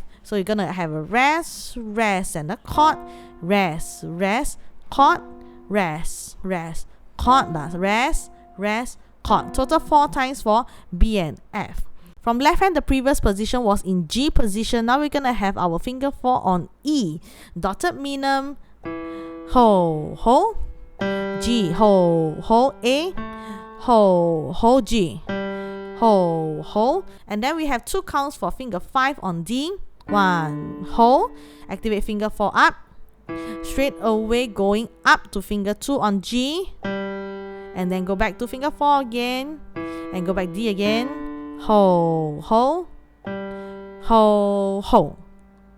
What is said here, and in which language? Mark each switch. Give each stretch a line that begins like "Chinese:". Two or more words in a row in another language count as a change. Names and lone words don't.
English: So you're going to have a rest, rest, and a chord, rest, rest, chord, rest, rest, chord. That's rest, rest, chord. Total 4 times for B and F. From left hand, the previous position was in G position. Now we're going to have our finger 4 on E. Dotted minim, ho, ho, G, ho, ho, A, ho, ho, G, ho, ho. And then we have 2 counts for finger 5 on D. 1, hold, activate finger 4 up, straight away going up to finger 2 on G, and then go back to finger 4 again, and go back D again, hold, hold, hold, hold.